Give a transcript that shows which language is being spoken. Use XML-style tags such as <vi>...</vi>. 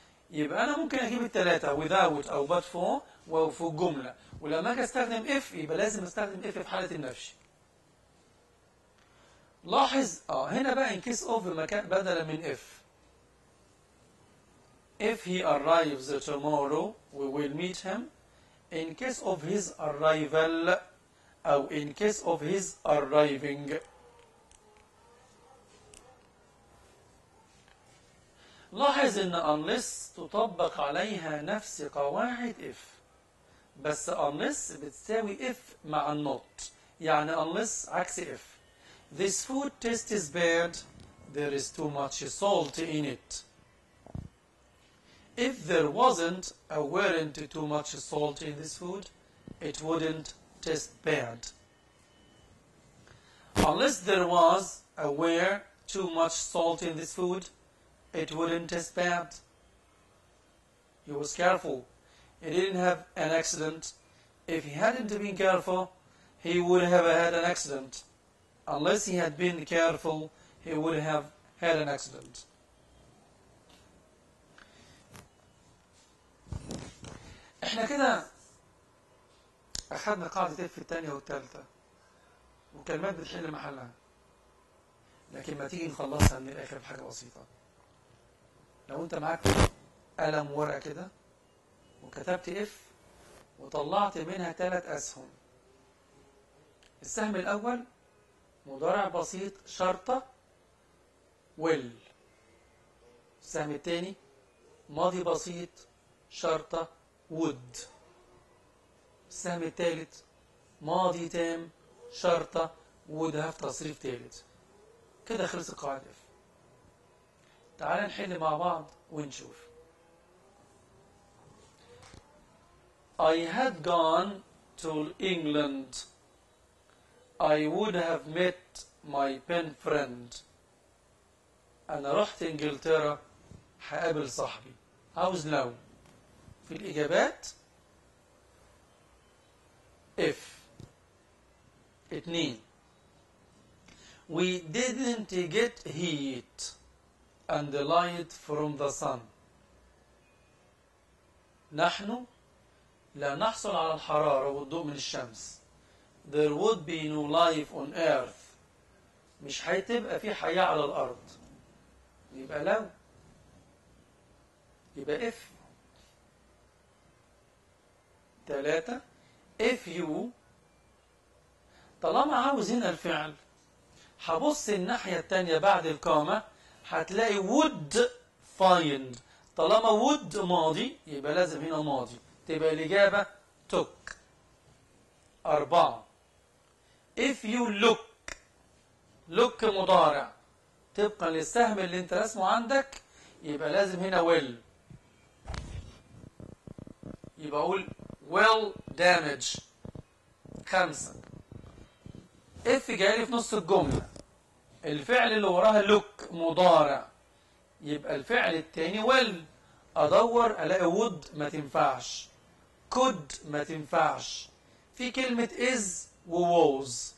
<ar>يبقى أنا ممكن أجيب الثلاثة without أو but for وفي الجملة. ولما أجي أستخدم if يبقى لازم أستخدم if في حالة النفي. لاحظ هنا بقى in case of مكان بدلا من if.</ar> <en>If he arrives tomorrow we will meet him. In case of his arrival أو in case of his arriving.</en> <ar>لاحظ إن unless تطبق عليها نفس قواعد if بس unless بتساوي if مع not.</ar> <en>يعني unless عكس if. This food tastes bad. There is too much salt in it. If there wasn't or weren't too much salt in this food, it wouldn't taste bad. Unless there was or were too much salt in this food, it wouldn't taste bad. He was careful. He didn't have an accident. If he hadn't been careful, he would have had an accident. Unless he had been careful, he would have had an accident.</en> <ar>احنا كده اخذنا قاعدة في الثانية والثالثة وكلمات بتحل محلها، لكن ما تيجي نخلصها من الاخر بحاجة بسيطة. لو انت معاك قلم ورقة كده وكتبت اف وطلعت منها 3 أسهم. السهم الأول مضارع بسيط شرطة will. السهم الثاني ماضي بسيط شرطة would. السهم الثالث ماضي تام شرطة would have تصريف ثالث. كده خلص القاعدة. تعال نحل مع بعض ونشوف.</ar> <en>I had gone to England. I would have met my pen friend.</en> <ar>أنا رحت إنجلترا هقابل صاحبي. عاوز لو في الإجابات if.</ar> <en>2 We didn't get heat and light from the sun.</en> <ar>نحن لا نحصل على الحرارة والضوء من الشمس.</ar> <en>There would be no life on earth.</en> <ar>مش هتبقى في حياة على الأرض. يبقى لو. يبقى if.</ar> <en>3 if you.</en> <ar>طالما عاوز هنا الفعل هبص الناحية التانية بعد الكومة هتلاقي would find. طالما would ماضي يبقى لازم هنا ماضي، تبقى الإجابة took. 4 if you look مضارع طبقا للسهم اللي انت رسمه عندك يبقى لازم هنا will. يبقى أقول will damage. 5 if جاي في نص الجملة الفعل اللي وراها look مضارع يبقى الفعل التاني will. أدور ألاقي would ما تنفعش، could ما تنفعش، في كلمة is و was.</ar>